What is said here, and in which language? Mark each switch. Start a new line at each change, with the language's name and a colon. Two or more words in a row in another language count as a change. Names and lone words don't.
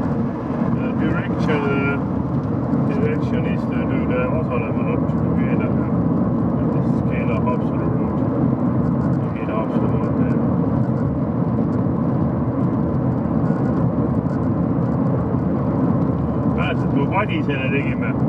English: Direction is to do the Vasaleva, not Keila. This is Keila-Haapsalu road.
Estonian: Keila-Haapsalu maantee. Mäletad, kui Padisele tegime.